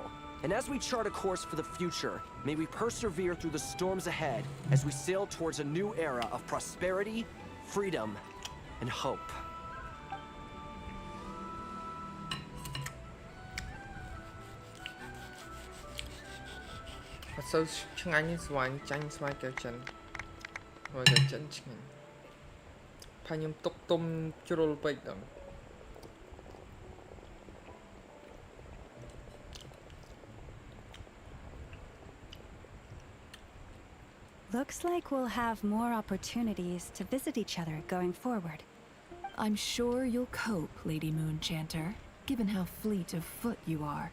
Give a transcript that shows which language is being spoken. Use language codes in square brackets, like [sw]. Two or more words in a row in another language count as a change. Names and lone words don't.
[en] And as we chart a course for the future, may we persevere through the storms ahead as we sail towards a new era of prosperity, freedom, and hope. [km] So ឆ្ងាញ់ស្វាញ់ចាញ់ស្វាយកែវចិនហើយកែវចិនឆ្ងាញ់ផាខ្ញុំទុកទុំជ្រុលពេកដល់ [en] Looks like we'll have more opportunities to visit each other going forward. I'm sure you'll cope, Lady Moonchanter, given how fleet of foot you are.